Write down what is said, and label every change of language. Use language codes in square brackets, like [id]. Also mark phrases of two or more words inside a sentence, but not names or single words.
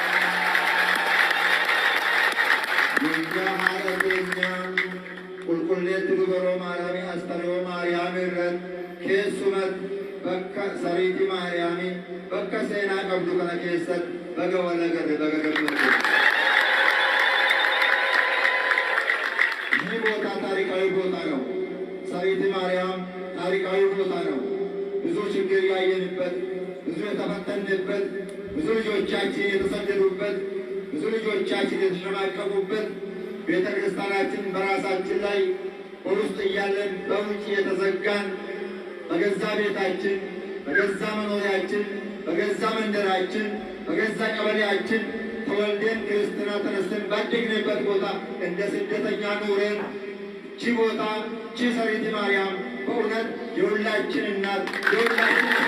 [om] guyyaa haadha keenya qulqulleetti dubaroo maariyaamii astaroo maariyaamii irratti keessumatti bakka sariitii maariyaamii bakka seenaa qabdu kana keessatti baga wal agarre baga gammadde. [am] ይህ ቦታ ታሪካዊ ቦታ ነው። ሰሪት ማርያም ታሪካዊ ቦታ ነው። ብዙ ችግር ያየንበት፣ ብዙ የተፈተንበት፣ ብዙ ልጆቻችን የተሰደዱበት፣ ብዙ ልጆቻችን የተሸማቀቁበት ቤተ ክርስቲያናችን በራሳችን ላይ በውስጥ እያለን በውጭ የተዘጋን በገዛ ቤታችን በገዛ መኖሪያችን በገዛ መንደራችን በገዛ ቀበሌያችን ተወልደን ክርስትና ተነስተን ባደግንበት ቦታ እንደ ስደተኛ ኑረን ቺ ቦታ ቺ ሰሪት ማርያም በእውነት የሁላችን እናት የሁላችን